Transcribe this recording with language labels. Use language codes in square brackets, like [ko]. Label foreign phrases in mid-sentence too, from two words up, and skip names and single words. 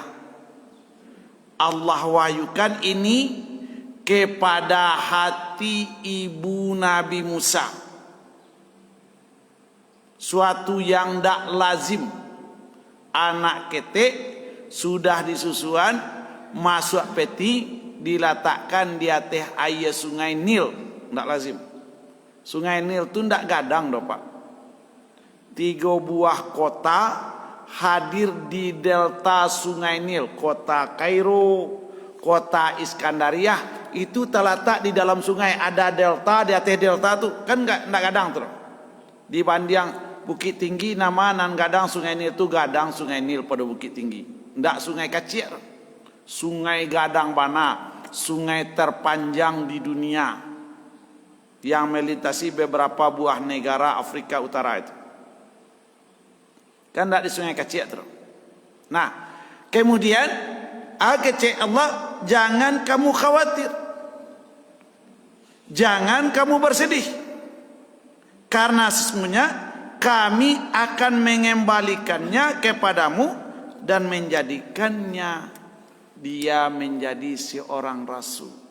[id] Allah wahyukan ini kepada hati ibu Nabi Musa. Suatu yang ndak lazim. [min] Anak ketek [id] sudah disusuan masuk peti diletakkan di atas air sungai Nil, ndak lazim. [min] Sungai Nil tu ndak gadang doh Pak. [id] 3 buah kota hadir di delta Sungai Nil, kota Kairo, kota Iskandariah itu terletak di dalam sungai. Ada delta, di atas delta tu kan enggak gadang terus. [min] Dibanding Bukit Tinggi nama nan gadang Sungai Nil tu gadang Sungai Nil pada Bukit Tinggi. [id] Enggak sungai kecil. Sungai [min] gadang bana, [id] sungai terpanjang di dunia yang melintasi beberapa buah negara Afrika Utara itu. Kan tidak di sungai kecil terus. Nah, kemudian kecil Allah, jangan kamu khawatir, jangan kamu bersedih, karena sesungguhnya kami akan mengembalikannya kepadamu dan menjadikannya dia menjadi seorang rasul.